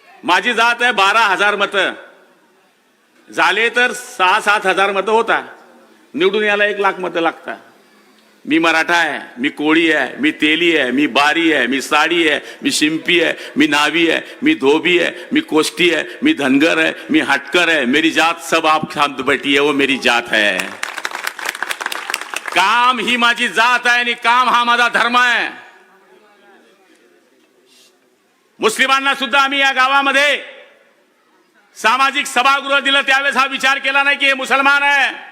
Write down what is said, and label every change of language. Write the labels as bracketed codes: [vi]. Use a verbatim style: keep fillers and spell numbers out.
[mr] माझी जात आहे बारा हजार मतं. झाले तर सहा सात हजार मतं होता. निवडून यायला एक लाख मतं लागतात. मी मराठा आहे, मी कोळी आहे, मी तेली आहे, मी बारी आहे, मी साडी आहे, मी शिंपी आहे, मी नावी आहे, मी धोबी आहे, मी कोष्टी आहे, मी धनगर आहे, मी हटकर आहे. [hi] मेरी जात सब आप शांत बैठी है, वो मेरी जात है. [mr] काम ही माझी जात आहे आणि काम हा माझा धर्म आहे. मुस्लिमांना सुद्धा आम्ही या गावामध्ये सामाजिक सभागृह दिलं त्यावेळेस हा विचार केला नाही की हे मुसलमान आहे.